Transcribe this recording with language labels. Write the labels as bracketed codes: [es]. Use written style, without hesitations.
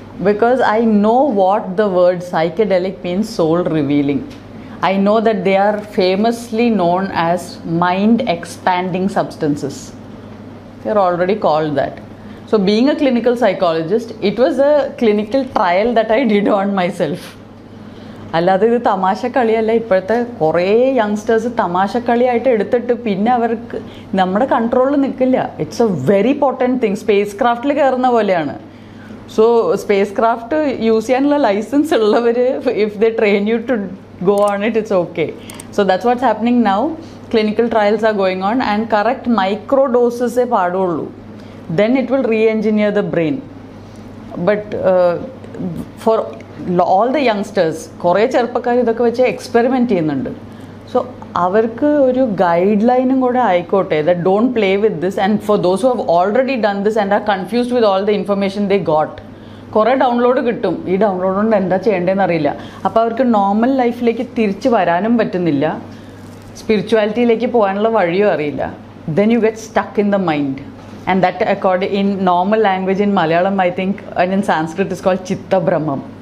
[en] Because I know what the word psychedelic means, soul revealing. I know that they are famously known as mind expanding substances. They are already called that. So being a clinical psychologist, it was a clinical trial that I did on myself. [ml] അല്ലാതെ ഇത് തമാശക്കളിയല്ല. ഇപ്പോഴത്തെ കുറേ youngsters തമാശക്കളിയായിട്ട് എടുത്തിട്ട് പിന്നെ അവർക്ക് നമ്മുടെ കൺട്രോളിൽ നിൽക്കില്ല. [en] It's a very important thing. [ml] Space ക്രാഫ്റ്റിൽ കയറുന്ന പോലെയാണ്. [en] so [ml] സ്പേസ് ക്രാഫ്റ്റ് യൂസ് ചെയ്യാനുള്ള ലൈസൻസ് ഉള്ളവർ, [en] If they train you to go on it, it's okay. So that's what's happening now. Clinical trials are going on, and correct micro doses [ml] e paadullu, [en] then it will re-engineer the brain. But for all the youngsters, [ml] kore cherppakar idokke veche experiment cheyyunnundu. [en] So [ml] avarku oru guideline kuda aayikotte, [en] that don't play with this. And for those who have already done this and are confused with all the information they got, [ml] കുറേ download കിട്ടും. ഈ download കൊണ്ട് എന്താ ചെയ്യേണ്ടതെന്ന് അറിയില്ല. അപ്പോൾ അവർക്ക് normal ലൈഫിലേക്ക് തിരിച്ചു വരാനും പറ്റുന്നില്ല. സ്പിരിച്വാലിറ്റിയിലേക്ക് പോകാനുള്ള വഴിയും അറിയില്ല. [en] Then you get stuck in the mind. And that according in normal language in Malayalam I think and in Sanskrit is called chitta brahmam.